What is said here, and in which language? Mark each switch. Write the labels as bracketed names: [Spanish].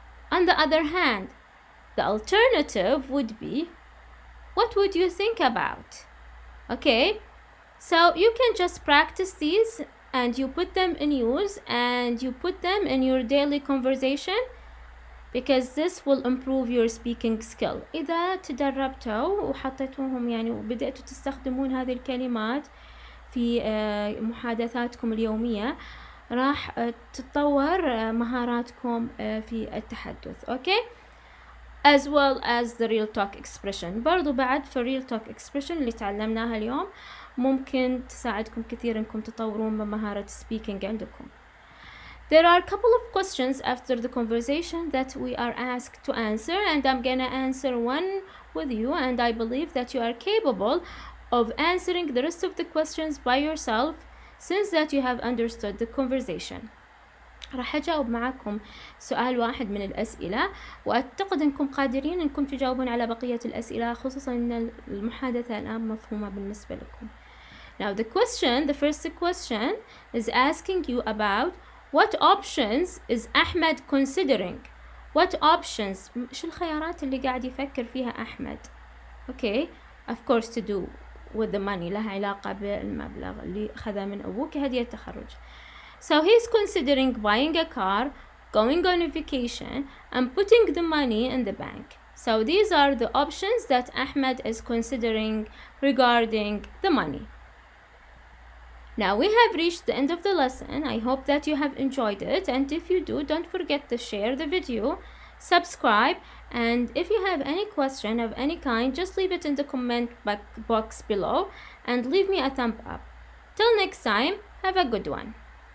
[English] On the other hand, the alternative would be, what would you think about? Okay, so you can just practice these and you put them in use and you put them in your daily conversation, because this will improve your speaking skill. [Arabic] إذا تدربتوا وحطيتوهم يعني وبدأتوا تستخدمون هذه الكلمات في محادثاتكم اليومية، راح تتطور مهاراتكم في التحدث. [English] Okay, as well as the real talk expression. [Arabic] برضو بعد في real talk expression اللي تعلمناها اليوم ممكن تساعدكم كثير انكم تطورون من مهارة speaking عندكم. [English] There are a couple of questions after the conversation that we are asked to answer, and I'm gonna answer one with you, and I believe that you are capable of answering the rest of the questions by yourself since that you have understood the conversation. [Arabic] راح أجاوب معكم سؤال واحد من الأسئلة، وأعتقد أنكم قادرين أنكم تجاوبون على بقية الأسئلة، خصوصا أن المحادثة الآن مفهومة بالنسبة لكم. [English] Now the first question is asking you about what options is أحمد considering. What options؟ [Arabic] شو الخيارات اللي قاعد يفكر فيها أحمد؟ [English] Okay, of course to do with the money، [Arabic] لها علاقة بالمبلغ اللي أخذه من أبوه كهدية تخرج. [English] So he's considering buying a car, going on a vacation, and putting the money in the bank. So these are the options that Ahmed is considering regarding the money. Now we have reached the end of the lesson. I hope that you have enjoyed it, and if you do, don't forget to share the video, subscribe, and if you have any question of any kind, just leave it in the comment box below and leave me a thumb up. Till next time, have a good one.